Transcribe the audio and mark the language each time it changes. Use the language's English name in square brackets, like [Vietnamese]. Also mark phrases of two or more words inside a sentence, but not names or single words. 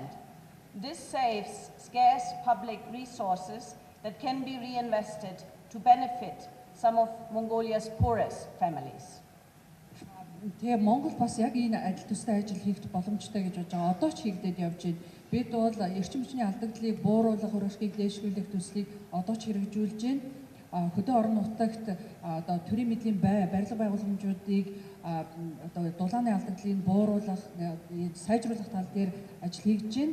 [English] This saves scarce public resources that can be reinvested to benefit some of Mongolia's poorest families. [Mongolian] Тэгээ Монгол бас яг энэ адил төстэй ажил хийх боломжтой гэж бодож байгаа. Одоо ч хийгдээд явж байна. Бид бол эрчим хүчний алдагдлыг бууруулах, үр ашгийг дээшлүүлэх төслийг одоо ч хэрэгжүүлж байна. Хөдөө орон нутагт одоо төрийн мэдлийн барилга байгууламжуудыг одоо дулааны алдагдлыг бууруулах, сайжруулах тал дээр ажил хийж байна.